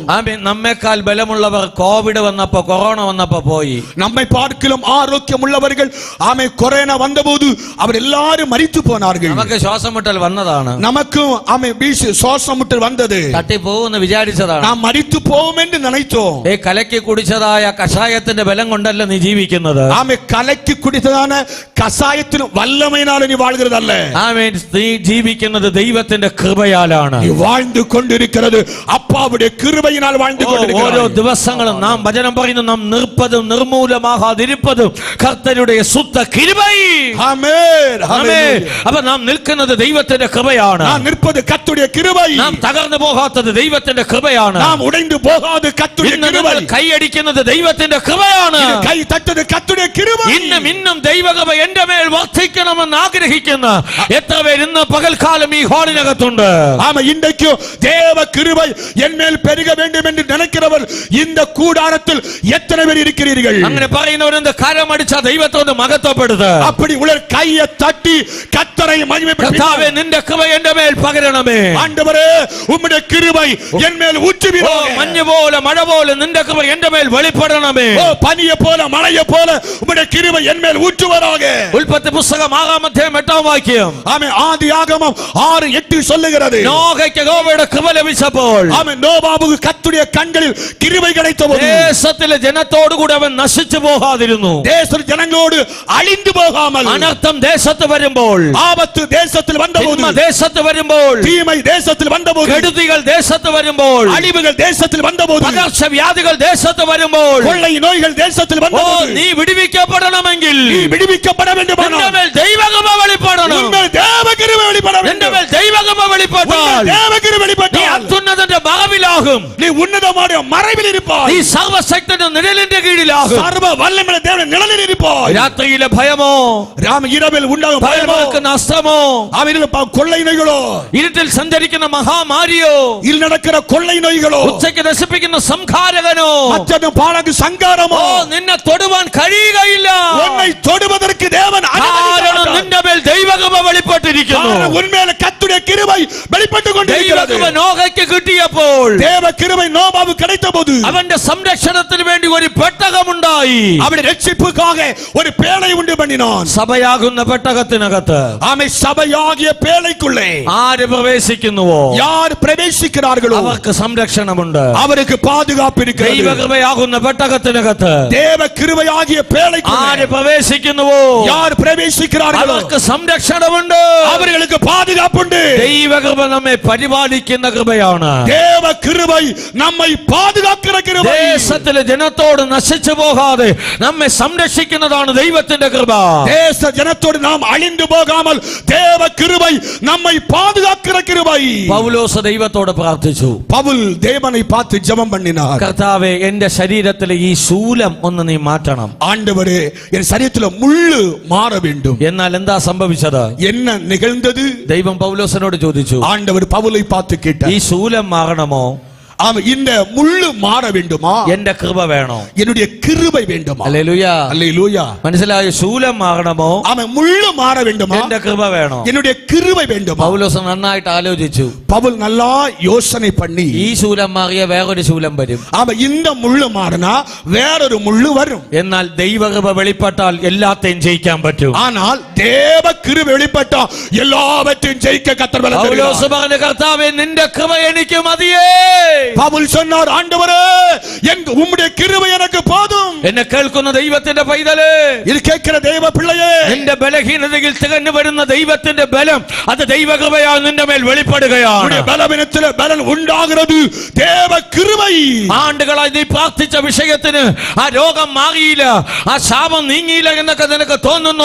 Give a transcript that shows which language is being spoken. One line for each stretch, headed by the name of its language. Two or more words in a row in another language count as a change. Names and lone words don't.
Malayalam: ആമേ നമ്മേക്കാൾ ബലമുള്ളവർ കോവിഡ് വന്നപ്പോ, കൊറോണ വന്നപ്പോ പോയി.
Tamil: நம்மை பார்க்கலாம் ஆரோக்கியம் உள்ளவர்கள் ஆமே கொரோனா வந்தபோது அவர் எல்லாரும் மரித்து போனார்கள்.
Malayalam: നമുക്ക് ശ്വാസം മുട്ടൽ വന്നതാണ്,
Tamil: நமக்கும் ஆமே சுவாசம் முட்டல் வந்தது,
Malayalam: തട്ടിപ്പോകുമെന്ന് വിചാരിച്ചതാണ്,
Tamil: நாம் மரித்து போவோம் என்று நினைத்தோம்.
Malayalam: കലക്കി കുടിച്ചതായ കഷായത്തിന്റെ ബലം കൊണ്ടല്ല നീ ജീവിക്കുന്നത്.
Tamil: ஆமே கலக்கி குடித்ததான கசாயத்தின் வல்லமையினால நீ வாழ்கிறதல்ல.
Malayalam: ആമേൻ, നീ ജീവിക്കുന്നത് ദൈവത്തിന്റെ കൃപയാലാണ്.
Tamil: நீ வாழ்ந்து கொண்டிருக்கிறது அப்பாவுடைய கிருபையினால் வாழ்ந்து
Malayalam: ഓരോ
Tamil: கொண்டிருக்கிறாய்.
Malayalam: ദിവസങ്ങളും നാം വചനം പറയുന്നു, നാം നിർപ്പതും നിർമൂലമാകാതിരിപ്പതും
Tamil: கர்த்தருடைய சுத்த கிருபை. ஆமென்.
Malayalam: ആമേൻ. അപ്പൊ നാം നിൽക്കുന്നത് ദൈവത്തിന്റെ കൃപയാണ്.
Tamil: நான் நிற்பது கர்த்தருடைய கிருபை.
Malayalam: നാം തകർന്നു പോകാത്തത് ദൈവത്തിന്റെ കൃപയാണ്.
Tamil: நாம் உடைந்து போகாத கர்த்தருடைய கிருபை.
Malayalam: കൈയടിക്കുന്നത് ദൈവത്തിന്റെ കൃപയാണ്.
Tamil: கை தட்டது கர்த்தருடைய கிருபை.
Malayalam: ഇന്നും ദൈവകൃപ എന്റെ മേൽ വർദ്ധിക്കണമെന്ന് ആഗ്രഹിക്കുന്ന എത്ര പേർ ഇന്ന് പകൽക്കാലം ഈ ഹാളിനകത്തുണ്ട്?
Tamil: ஆமா, இன்றைக்கு தேவ கிருபை என் மேல் பெருக வேண்டும் என்று நினைக்கிறவர் இந்த கூடாரத்தில் எத்தனை பேர் இருக்கிறீர்கள்?
Malayalam: അങ്ങനെ പറയുന്നവരെന്ത് കരമടിച്ച ദൈവത്തെ ഒന്ന് മഹത്വപ്പെടുത്തുക.
Tamil: அப்படி உலர் கையை தட்டி கர்த்தரை மகிமைப்படுத்துங்க.
Malayalam: കർത്താവേ, നിന്റെ കൃപ എന്റെ മേൽ പകരണമേ.
Tamil: ஆண்டவரே, உம்முடைய கிருபை என் மேல் ஊற்றுவீராக.
Malayalam: മഞ്ഞ് പോലെ മഴ പോലെ നിന്റെ കൃപ എന്റെ മേൽ വെളിപ്പെടണമേ.
Tamil: பனியை போல மழையை போல உம்முடைய கிருபை என் மேல் ஊற்றுவதாக.
Malayalam: ഉൽപ്പത്തി പുസ്തകം 6-8 വാക്യം.
Tamil: ஆமென். ஆதியாகமம் 6:8 சொல்லுகிறது.
Malayalam: നോഹയ്ക്ക് യഹോവയുടെ കൃപ ലഭിച്ചപ്പോൾ,
Tamil: ஆமென், நோவாவுக்கு கர்த்தருடைய கண்களில் கிருபை கிடைத்தபோது
Malayalam: ദേശത്തിലെ ജനത്തോടു കൂടി അവൻ നശിച്ചു പോകാതിരുന്നു.
Tamil: தேச ஜனங்களோடு அழிந்து போகாமல்,
Malayalam: അനർത്ഥം ദേശത്ത് വരുമ്പോൾ,
Tamil: ஆபத்து தேசத்தில் வந்தபோது,
Malayalam: തിന്മ ദേശത്ത് വരുമ്പോൾ,
Tamil: தீமை தேசத்தில் வந்தபோது,
Malayalam: കെടുതികൾ ദേശത്ത് വരുമ്പോൾ,
Tamil: அழிவுகள் தேசத்தில் வந்தபோது,
Malayalam: പകർച്ചവ്യാധികൾ ദേശത്ത് വരുമ്പോൾ,
Tamil: கொள்ளை நோய்கள் தேசத்தில் வந்தபோது,
Malayalam: നീ വിടുവിക്കപ്പെടണമെങ്കിൽ
Tamil: நீ விடுவிக்கப்பட வேண்டுமானால்
Malayalam: നിന്റെ മേൽ ദൈവകൃപ വെളിപ്പെടണം.
Tamil: உங்கள் தேவ கிருபை வெளிப்பட
Malayalam: നിന്റെ
Tamil: வேண்டும்.
Malayalam: മേൽ ദൈവകൃപ വെളിപ്പെട്ടാൽ
Tamil: உங்கள் தேவ கிருபை
Malayalam: നീ
Tamil: வெளிப்பட்டால்
Malayalam: അത്യുന്നതന്റെ മറവിലാകും.
Tamil: நீ உன்னதமான மறைவில்
Malayalam: നീ
Tamil: இருப்பாய்.
Malayalam: സർവശക്തന്റെ നിഴലിന്റെ കീഴിലാകും.
Tamil: சர்வ வல்லமையுள்ள தேவனுடைய நிழலில் இருப்பாய்.
Malayalam: രാത്രിയിലെ ഭയമോ,
Tamil: ராம இரவில் உண்டாகும் பயமோ,
Malayalam: ഭയങ്ങൾക്ക് നഷ്ടമോ,
Tamil: அவரில் கொள்ளை நோய்களோ,
Malayalam: ഇരുട്ടിൽ സഞ്ചരിക്കുന്ന മഹാമാരിയോ,
Tamil: இல் நடக்கிற கொள்ளை நோய்களோ,
Malayalam: ഉച്ചയ്ക്ക് നശിപ്പിക്കുന്ന സംഹാരകനോ,
Tamil: மற்றதும் பாழகு சங்காரமோ
Malayalam: നിന്നെ തൊടുവാൻ കഴിയുകയില്ല.
Tamil: உன்னை தொடுவதற்கு தேவன்
Malayalam: കാരണം നിന്റെ മേൽ ദൈവകൃപ വെളിപ്പെട്ടിരിക്കുന്നു.
Tamil: உண்மையில கர்த்தருடைய கிருபை வெளிப்பட்டு கொண்டிருக்கிறது.
Malayalam: ദൈവകൃപ നോഹയ്ക്ക് കിട്ടിയപ്പോൾ
Tamil: தேவ கிருபை நோவாவுக்கு கிடைத்தபோது
Malayalam: അവന്റെ സംരക്ഷണത്തിന് വേണ്ടി ഒരു പെട്ടകമുണ്ടായി.
Tamil: அவருடைய ரட்சிப்புக்காக ஒரு பேழை உண்டு பண்ணினான்.
Malayalam: സഭയാകുന്ന പെട്ടകത്തിനകത്ത്
Tamil: ஆமை சபையாகிய பேழைக்குள்ளே
Malayalam: ആര് പ്രവേശിക്കുന്നുവോ
Tamil: யார் பிரவேசிக்கிறார்களோ
Malayalam: അവർക്ക് സംരക്ഷണമുണ്ട്.
Tamil: அவருக்கு பாதுகாப்பு இருக்கிறது.
Malayalam: ദൈവകൃപയാകുന്ന പെട്ടകത്തിനകത്ത്
Tamil: தேவ கிருபையாகிய பேழைக்குள்ளே
Malayalam: ആര് പ്രവേശിക്കുന്നുവോ
Tamil: யார் பிரவேசிக்கிறார்களோ
Malayalam: അവർക്ക് സംരക്ഷണമുണ്ട്.
Tamil: அவர்களுக்கு பாதுகாப்பு உண்டு.
Malayalam: ദൈവകൃപ നമ്മെ പരിപാലിക്കുന്ന കൃപയാണ്.
Tamil: தேவ கிருபை நம்மை பாதுகாக்கிற கிருபை.
Malayalam: ദേശത്തിലെ ജനത്തോട് നശിച്ചു പോകാതെ നമ്മെ സംരക്ഷിക്കുന്നതാണ് ദൈവത്തിന്റെ കൃപ.
Tamil: தேச ஜனத்தோடு நாம் அழிந்து போகாமல் தேவ கிருபை நம்மை பாதுகாக்கிற கிருபை.
Malayalam: പൗലോസ് ദൈവത്തോട് പ്രാർത്ഥിച്ചു.
Tamil: பவுல் தேவனை பார்த்து ஜெபம் பண்ணினார்.
Malayalam: കർത്താവേ, എന്റെ ശരീരത്തിലെ ഈ ശൂലം ഒന്ന് നീ മാറ്റണം.
Tamil: ஆண்டவரே, என் சரீரத்தில் முள்ளு மாற வேண்டும்.
Malayalam: എന്നാൽ എന്താ സംഭവിച്ചത്?
Tamil: என்ன நிகழ்ந்தது?
Malayalam: ദൈവം പൗലോസിനോട് ചോദിച്ചു,
Tamil: ஆண்டவர் பவுலை பார்த்து கேட்டார்,
Malayalam: ഈ ശൂലം മാറണമോ,
Tamil: ஆமா, இந்த முள்ளு மாற வேண்டுமா?
Malayalam: എന്റെ കൃപ വേണോ?
Tamil: என்னுடைய கிருபை வேண்டுமா?
Malayalam: ഹല്ലേലൂയ.
Tamil: அல்லேலூயா.
Malayalam: മനസ്സിലായോ? ശൂലം മാറണമോ,
Tamil: ஆமா, முள்ளு மாற வேண்டுமா?
Malayalam: എന്റെ കൃപ വേണോ?
Tamil: என்னுடைய கிருபை வேண்டுமா?
Malayalam: പൗലോസ് നന്നായിട്ട് ആലോചിച്ചു.
Tamil: பவுல் நல்லா யோசனை பண்ணி,
Malayalam: ഈ ശൂലം മാറിയ വേറൊരു ശൂലം വരും.
Tamil: ஆமா, இந்த முள்ளு மாறினா வேறொரு முள்ளு வரும்.
Malayalam: എന്നാൽ ദൈവകൃപ വെളിപ്പെട്ടാൽ എല്ലാത്തെയും ജയിക്കാൻ പറ്റും.
Tamil: ஆனால் தேவ கிருபை வெளிப்பட்டா எல்லாவற்றையும் ஜெயிக்க கர்த்தர் பலன்
Malayalam: പൗലോസ്
Tamil: தருகிறார்.
Malayalam: പറഞ്ഞു, കർത്താവേ, നിന്റെ കൃപ എനിക്ക് മതിയേ.
Tamil: பவுல் சொன்னார், ஆண்டவரே, உம்முடைய கிருபை எனக்கு போதும்.
Malayalam: എന്നെ കേൾക്കുന്ന ദൈവത്തിന്റെ പൈതലേ,
Tamil: இது கேட்கிற தேவ பிள்ளையே,
Malayalam: നിന്റെ ബലഹീനതയിൽ തികഞ്ഞു വരുന്ന ദൈവത്തിന്റെ ബലം അത് ദൈവകൃപയാൽ നിന്റെ മേൽ വെളിപ്പെടുകയാണ്.
Tamil: உம்முடைய பலவீனத்திலே பலன் உண்டாகிறது தேவ கிருபை.
Malayalam: ആണ്ടുകളായി നീ പ്രാർത്ഥിച്ച വിഷയത്തിന് ആ രോഗം മാറിയില്ല, ആ ശാപം നീങ്ങിയില്ല എന്നൊക്കെ നിനക്ക് തോന്നുന്നു.